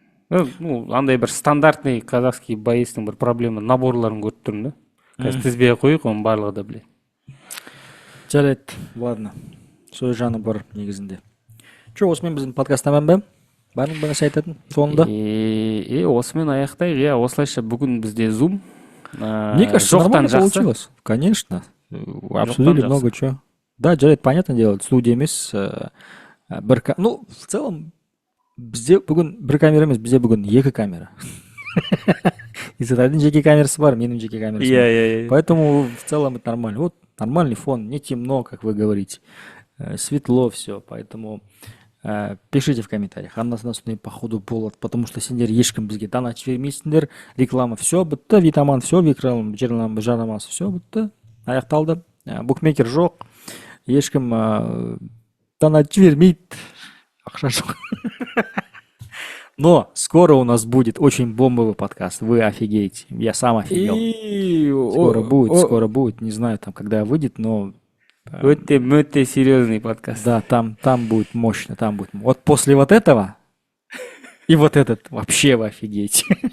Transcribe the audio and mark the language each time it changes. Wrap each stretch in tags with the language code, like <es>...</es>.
<ru>Ну,</ru> <kk>андай бір</kk> <ru>стандартный казахский</ru> <kk>боецтің бір проблема наборларын көріп тұрмын да. Қазір тізбеге қойып, оның барлығы да біледі. Жарайды,</kk> <ru>ладно.</ru> <kk>Сөз жаны бар негізінде. Осымен біздің подкаст тамам ба? Бар ма нәрсе айтатын соңында? Осымен аяқтайық. Осылайша бүгін бізде Zoom.</kk> <ru>Мне кажется, нормально получилось. Конечно. Обсудили много чего. Да,</ru> <kk>жарайды,</kk> <ru>понятное дело,</ru> <kk>студия емес.</kk> <ru>Ну, в целом,</ru> <kk>бізде бүгін бір камера емес, бізде бүгін екі камера. Исатайдың жеке камерасы бар, менің жеке камерасы бар.</kk> <ru>Поэтому в целом это нормально. Вот нормальный фон, не темно, как вы говорите. Светло все, поэтому пишите в комментариях.</ru> <kk>Аннасынан сондай</kk> <ru>походу</ru> <kk>болады,</kk> <ru>потому что</ru> <kk>сендер ешкім бізге дана жібермейсіңдер, реклама все бітті, витаман все, реклама жарнамасы все бітті, аяқталды. Букмекер жоқ, ешкім дана жібермейді, ақша жоқ.</kk> <ru>Но скоро у нас будет очень бомбовый подкаст. Вы офигеете. Я сам офигел. Скоро будет. Не знаю, там, когда выйдет, но...</ru> <kk>Өте серьезный подкаст.</kk> <ru>Да, там будет мощно. Там будет... Вот после вот этого и вот этот вообще вы офигеете.</ru>